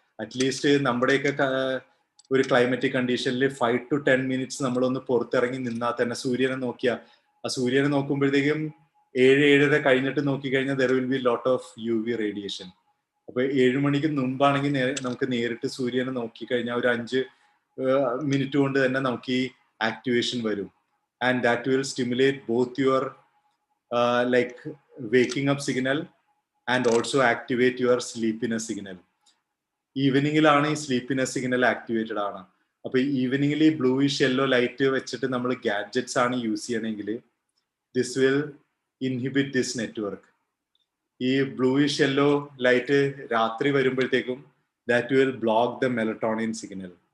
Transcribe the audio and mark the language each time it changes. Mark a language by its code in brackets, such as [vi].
[ml] At least നമ്മുടെയൊക്കെ ഒരു climatic കണ്ടീഷനിൽ 5 to 10 മിനിറ്റ്സ് നമ്മളൊന്ന് പുറത്തിറങ്ങി നിന്നാൽ തന്നെ സൂര്യനെ നോക്കിയാൽ, ആ സൂര്യനെ നോക്കുമ്പോഴത്തേക്കും 7-7:30 കഴിഞ്ഞിട്ട് നോക്കിക്കഴിഞ്ഞാൽ [en] There will be lot of UV radiation. [ml] അപ്പൊ 7 മണിക്ക് മുമ്പാണെങ്കിൽ നമുക്ക് നേരിട്ട് സൂര്യനെ നോക്കിക്കഴിഞ്ഞാൽ ഒരു 5 മിനിറ്റ് കൊണ്ട് തന്നെ നമുക്ക് ഈ ആക്ടിവേഷൻ വരും. [en] And that will stimulate both your like waking up signal and also activate your sleepiness signal. [ml] ഈവനിങ്ങിലാണ് ഈ സ്ലീപ്പിനെസ് സിഗ്നൽ ആക്ടിവേറ്റഡ് ആണ്. അപ്പൊ ഈവനിങ്ങിൽ ഈ ബ്ലൂയിഷ് യെല്ലോ ലൈറ്റ് വെച്ചിട്ട് നമ്മൾ ഗാഡ്ജറ്റ്സ് ആണ് യൂസ് ചെയ്യണമെങ്കിൽ [en] This will inhibit this network. [ml] ഈ ബ്ലൂയിഷ് യെല്ലോ ലൈറ്റ് രാത്രി വരുമ്പോഴത്തേക്കും [en] That will block the melatonin signal.